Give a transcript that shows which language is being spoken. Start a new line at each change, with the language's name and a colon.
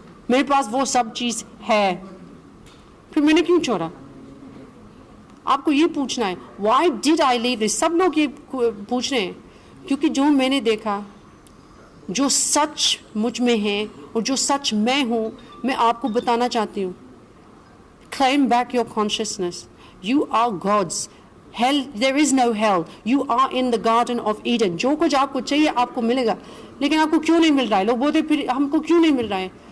Hindi: मेरे पास वो सब चीज़ है, फिर मैंने क्यों छोड़ा? आपको ये पूछना है
English: Why did I leave this.
Hindi: सब लोग ये पूछ रहे हैं क्योंकि जो मैंने देखा, जो सच मुझ में है और जो सच मैं हूँ, मैं आपको बताना चाहती हूँ.
English: Claim back your consciousness. You are God's. Hell, there is no hell. You are in the Garden of Eden.
Hindi: जो कुछ आपको चाहिए आपको मिलेगा, लेकिन आपको क्यों नहीं मिल रहा है? लोग बोलते फिर हमको क्यों नहीं मिल रहा है?